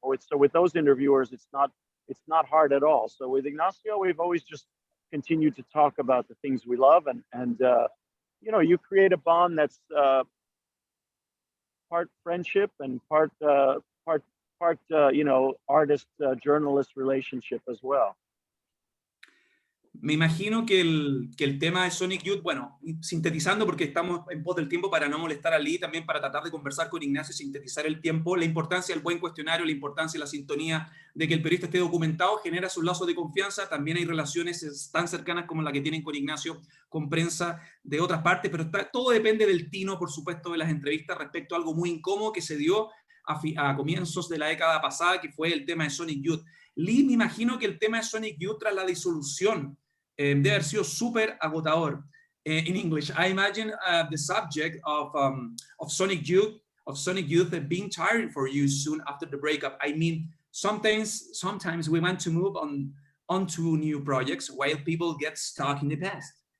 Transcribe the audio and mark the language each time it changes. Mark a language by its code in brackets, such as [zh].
[en] So with those interviewers, it's not hard at all. So with Ignacio, we've always just continued to talk about the things we love, and you know, you create a bond that's part friendship and part you know, artist journalist relationship as well. [es] Me imagino que el tema de Sonic Youth, bueno, sintetizando porque estamos en pos del tiempo para no molestar a Lee, también para tratar de conversar con Ignacio y sintetizar el tiempo, la importancia del buen cuestionario, la importancia de la sintonía, de que el periodista esté documentado, genera sus lazos de confianza. También hay relaciones tan cercanas como la que tienen con Ignacio, con prensa de otras partes, pero todo depende del tino, por supuesto, de las entrevistas respecto a algo muy incómodo que se dio a comienzos de la década pasada, que fue el tema de Sonic Youth. Lee, me imagino que el tema de Sonic Youth tras la disolución debe haber sido súper agotador. [en] In English, I imagine the subject of Sonic Youth being tiring for you soon after the breakup. I mean, sometimes we want to move onto new projects while people get stuck in the past.